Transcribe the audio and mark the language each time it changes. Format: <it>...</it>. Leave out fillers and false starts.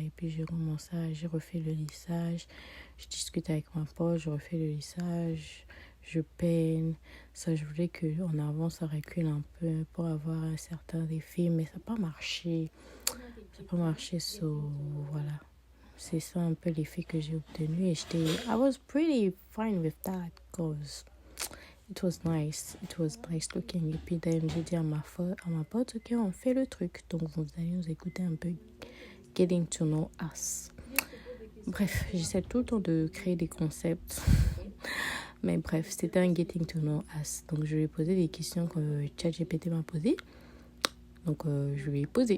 <fr>Et puis j'ai refait le lissage. Je discute avec ma pote, je refais le lissage. Je peigne. Ça, je voulais qu'en avant, ça recule un peu pour avoir un certain effet. Mais ça n'a pas marché. Ça n'a pas marché, voilà. C'est ça un peu l'effet que j'ai obtenu.</fr> <en>Et I was pretty fine with that because it was nice. It was nice looking.</en> <fr>Et puis d'ailleurs, j'ai dit à ma pote, ok, on fait le truc. Donc vous allez nous écouter un peu Getting to Know Us. Bref, j'essaie tout le temps de créer des concepts. Mais bref, c'était un Getting to Know Us. Donc je lui ai posé des questions que ChatGPT m'a posées. Donc je lui ai posé.</fr>